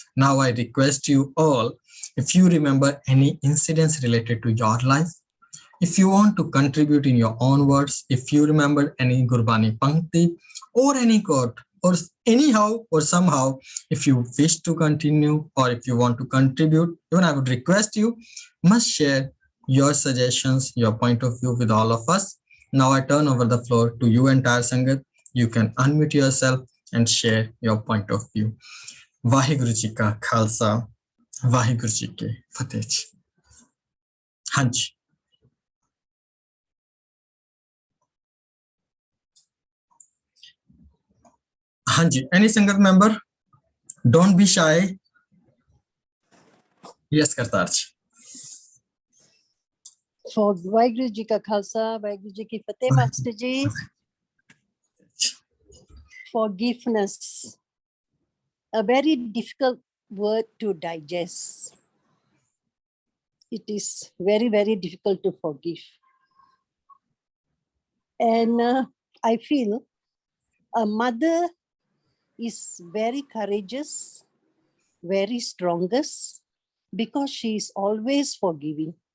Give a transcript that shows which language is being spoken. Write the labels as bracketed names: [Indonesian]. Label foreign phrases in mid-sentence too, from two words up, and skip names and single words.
[English] Now I request you all, if you remember any incidents related to your life, if you want to contribute in your own words, if you remember any [Punjabi] ਗੁਰਬਾਣੀ ਪੰਕਤੀ [English] or any quote, or anyhow or somehow, if you wish to continue or if you want to contribute, even I would request you must share your suggestions, your point of view with all of us. Now I turn over the floor to you, entire Sangat. You can unmute yourself and share your point of view. [Punjabi] ਵਾਹਿਗੁਰੂ ਜੀ ਕਾ ਖ਼ਾਲਸਾ, ਵਾਹਿਗੁਰੂ ਜੀ ਕੀ ਫ਼ਤਹਿ. ਹਾਂਜੀ। ਹਾਂਜੀ, [English] any Sangat member? Don't be shy. Yes, Kartar ji. [Punjabi] For ਵਾਹਿਗੁਰੂ ਜੀ ਕਾ ਖ਼ਾਲਸਾ, ਵਾਹਿਗੁਰੂ ਜੀ ਕੀ ਫ਼ਤਹਿ, [English] Master Ji. Forgiveness, a very difficult word to digest. It is very, very difficult to forgive. And I feel a mother is very courageous, very strongest, because she is always forgiving.